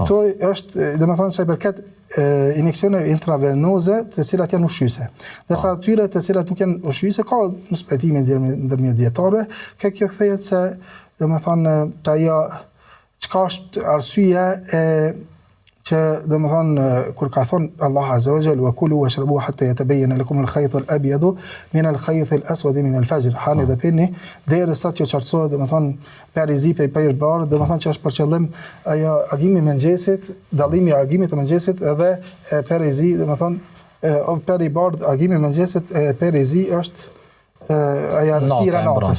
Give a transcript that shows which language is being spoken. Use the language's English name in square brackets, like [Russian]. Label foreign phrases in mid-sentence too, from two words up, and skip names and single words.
[Albanian] Këto është, domethënë se përket injeksione intravenoze të cilat janë ushqyese. Ndërsa atyre të cilat nuk janë ushqyese ka në spetime ndërmjet dietarëve, kjo kthehet se domethënë ajo çka është arsyeja që domethënë kur ka thonë Allah [Arabic] عز وجل وكلوا واشربوا حتى يتبين لكم الخيط الأبيض من الخيط الأسود من الفجر. [Albanian] Hani dhe pini derisa të qartësohet domethënë perizi për bardh, domethënë që është për qëllim ajo agimi i mëngjesit, dallimi i agimit të mëngjesit edhe perizi domethënë peri bardh agimi i mëngjesit perizi është ajo errësira e natës.